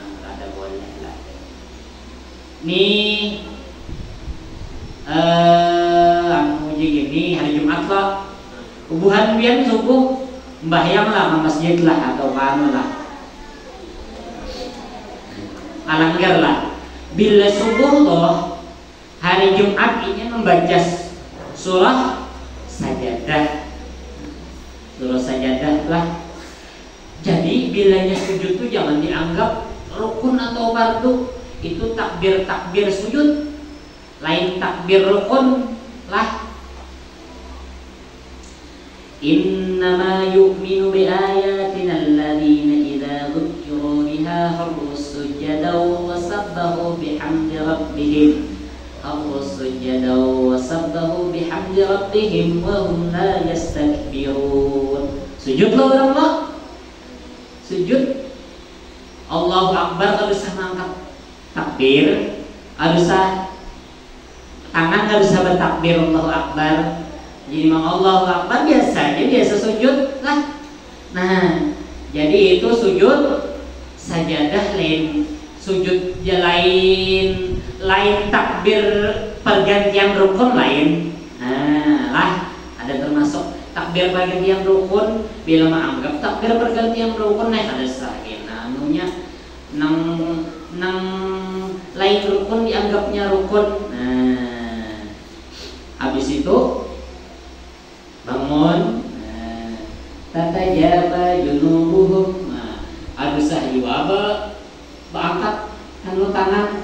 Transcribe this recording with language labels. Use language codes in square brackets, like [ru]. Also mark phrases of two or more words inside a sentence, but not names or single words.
[bjn] Nih anu gini hari Jumat lah ubuhan bian subuh mbahyang lah ke masjid lah atau kanu lah alanggar lah. Bila subuh toh hari Jumat ini membaca surah sajadah lah. Jadi bilanya sujud tuh jangan dianggap rukun atau fardu. Itu takbir sujud, lain takbir rukun lah. [ar] إنما يؤمن بآياتنا الذين إذا ذكروا بها خروا سجدا وسبحوا بحمد ربهم وهم لا يستكبرون. [bjn] Sujud lo Allah, sujud [ar] الله أكبر, [bjn] kalau bisa mengangkat takbir, harus tangan harus bertakbir [ar] الله أكبر. [bjn] Jadi memang [ar] الله أكبر [bjn] biasa sujud lah. Nah, jadi itu sujud sajadah lain, sujud lain takbir pergantian rukun lain. Nah, lah ada termasuk takbir pergantian rukun. Bila menganggap takbir pergantian rukun ada sahin anunya nang lain rukun dianggapnya rukun. Nah, habis itu bangun, [ar] تتجافى جنوبهم. [bjn] Nah, harus sahiwaba angkat anu tangan.